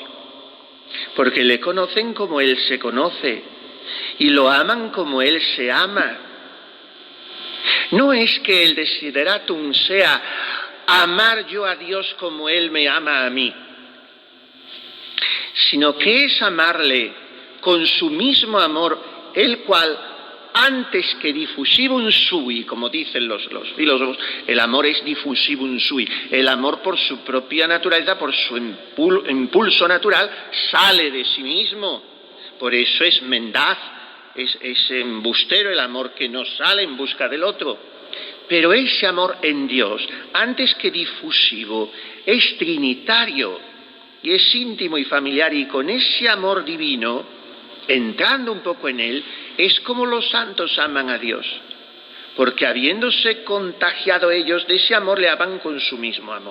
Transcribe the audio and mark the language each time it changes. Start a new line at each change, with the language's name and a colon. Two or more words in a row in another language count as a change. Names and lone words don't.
Spanish: Porque le conocen como Él se conoce y lo aman como Él se ama. No es que el desideratum sea amar yo a Dios como Él me ama a mí, sino que es amarle con su mismo amor, el cual antes que
Latin: diffusivum sui,
Spanish: como dicen los filósofos, el amor es
Latin: diffusivum sui,
Spanish: el amor por su propia naturaleza, por su impulso natural, sale de sí mismo, Por eso es mendaz, es embustero el amor que no sale en busca del otro. Pero ese amor en Dios, antes que difusivo, es trinitario y es íntimo y familiar, y con ese amor divino, entrando un poco en él, es como los santos aman a Dios, porque habiéndose contagiado ellos de ese amor, le aman con su mismo amor.